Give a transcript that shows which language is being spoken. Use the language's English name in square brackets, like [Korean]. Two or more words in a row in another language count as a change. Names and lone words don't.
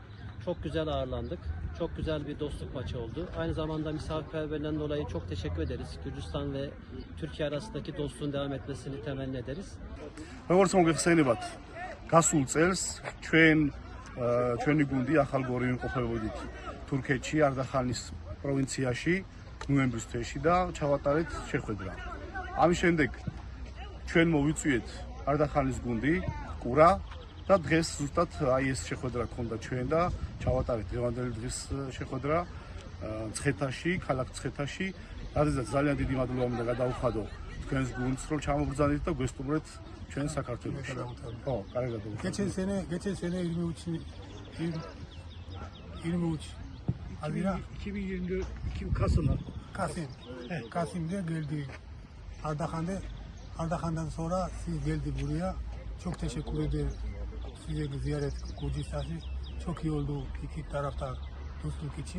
[Turkish] Çok güzel ağırlandık. Çok güzel bir dostluk maçı oldu. Aynı zamanda misafirperverliğinden dolayı çok teşekkür ederiz. Gürcistan ve Türkiye arasındaki dostluğun devam etmesini temenni ederiz. [Georgian] Როგორც მოგეხსენებათ, გასულ წელს ჩვენი გუნდი ახალგორი იმყოფებოდით თურქეთში, არდახანის პროვინციაში, ნოემბრის თვეში და ჩავატარეთ შეხვედრა. ამის შემდეგ ჩვენ მოვიწვიეთ არდახანის გუნდი, კურა და დღეს ზუსტად აი ეს შეხვედრა ქონდა ჩვენ და ჩავატარეთ დღევანდელი დღის შეხვედრა ცხეთაში, ქალაქ ცხეთაში, რადგან ძალიან დიდი მადლობა მინდა გადაუხადო თქვენს გუნდს, რომ ჩამოგბრძანეთ და გვესტუმრეთ ჩვენ საქართველოში. ხო, კარგად. [Turkish] geçen sene 23 Haziran 2022 Kasım'da geldi. Ardahan'dan sonra siz geldi buraya. Çok teşekkür ederim. Size ziyaret Gürcistan'ı çok iyi oldu iki tarafta dostluk için.